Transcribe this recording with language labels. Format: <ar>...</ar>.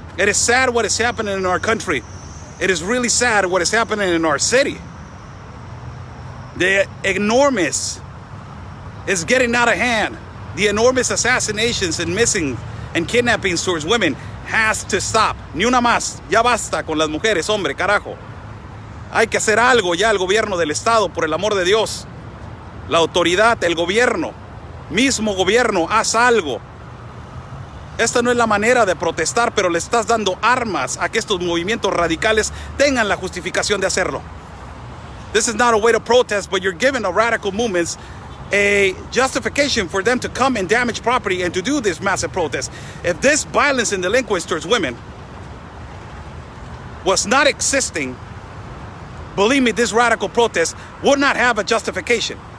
<en>It is sad what is happening in our country. It is really sad what is happening in our city. The enormous is getting out of hand. The enormous assassinations and missing and kidnappings towards women has to stop.</en> <es>Ni una más. Ya basta con las mujeres, hombre, carajo. Hay que hacer algo ya el gobierno del estado, por el amor de Dios. La autoridad, el gobierno, mismo gobierno, haz algo. Esta no es la manera de protestar, pero le estás dando armas a que estos movimientos radicales tengan la justificación de hacerlo.</es> <en>This is not a way to protest, but you're giving the radical movements a justification for them to come and damage property and to do this massive protest. If this violence and delinquence towards women was not existing, believe me, this radical protest would not have a justification.</en>